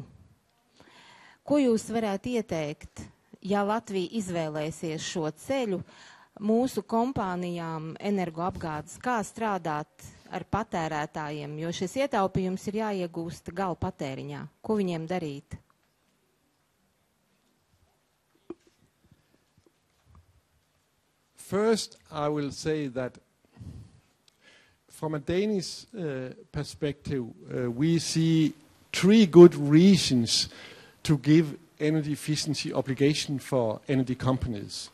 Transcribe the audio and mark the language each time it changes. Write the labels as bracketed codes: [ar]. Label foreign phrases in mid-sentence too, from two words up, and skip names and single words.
[lv] Ko jūs varētu ieteikt, ja Latvija izvēlēsies šo ceļu mūsu kompānijām energoapgādes, kā strādāt ar patērētājiem, jo šis ietaupījums ir jāiegūst gala patēriņā? Ko viņiem darīt? [en] First, I will say that from a Danish perspective, we see 3 good reasons to give energy efficiency obligation for energy companies.